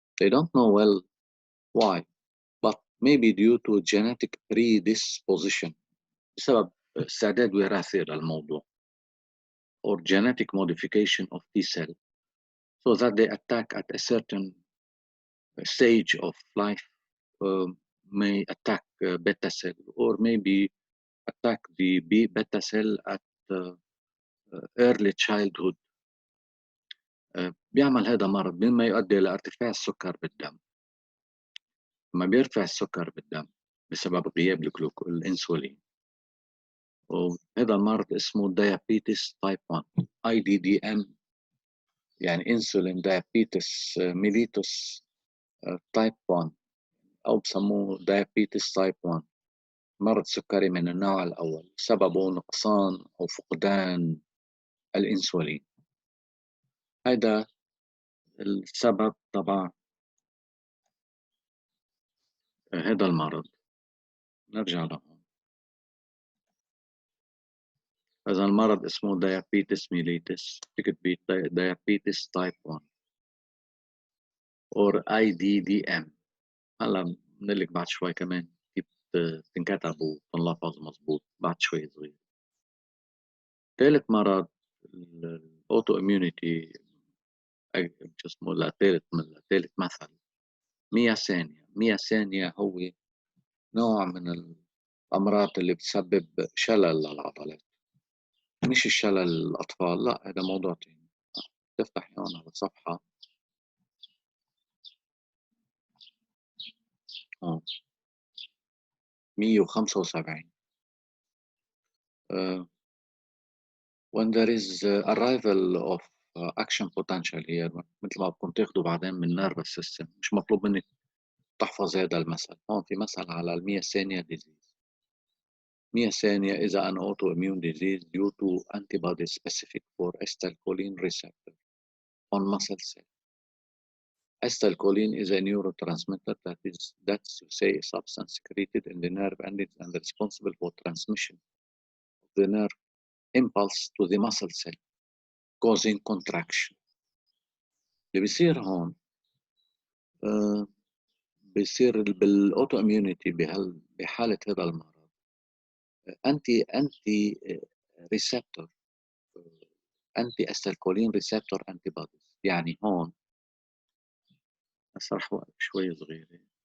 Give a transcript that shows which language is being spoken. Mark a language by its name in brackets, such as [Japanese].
[English] They don't know well why, but maybe due to genetic predisposition، [Arabic] بسبب استعداد وراثي للموضوع، [English] or genetic modification of T cell so that they attack at a certain stage of life, may attack beta cell or maybe attack the beta cell at early childhood. [Arabic] بيعمل هذا مرض مما يؤدي إلى ارتفاع السكر بالدم. لما بيرتفع السكر بالدم بسبب غياب الانسولين، وهذا المرض اسمه diabetes type 1 IDDM، يعني insulin diabetes mellitus type 1، أو بسموه diabetes type 1، مرض سكري من النوع الأول سببه نقصان أو فقدان الإنسولين. هذا السبب طبعا هذا المرض. نرجع له. هذا المرض اسمه diabetes mellitus، تكتب diabetes type 1 or IDDM. هلا بنقلك بعد شوي كمان كيف تنكتب وتنلفظ مظبوط بعد شوي صغير. ثالث مرض الاوتو اميونيتي، شو اسمه ثالث مثل مياسينيا. مياسينيا هو نوع من الأمراض اللي بتسبب شلل للعضلات، مش الشلل الأطفال، لا هذا موضوع تاني. تفتح هون على صفحة 175. [English] When there is arrival of action potential here، [Arabic] مثل ما بكون تاخده بعدين من nervous system، مش مطلوب منك تحفظ هذا المثل. هون في مثل على المياسينيا disease. [English] Myasthenia is an autoimmune disease due to antibodies specific for acetylcholine receptor on muscle cell. Acetylcholine is a neurotransmitter that's to say a substance secreted in the nerve endings and responsible for transmission of the nerve impulse to the muscle cell, causing contraction. [Arabic] اللي بيصير هون بيصير بالاوتواميونيتي بحالة هذا المرض انتي ريسبتور انتي acetylcholine receptor antibodies. يعني هون أسرح وقت شوي صغيرة.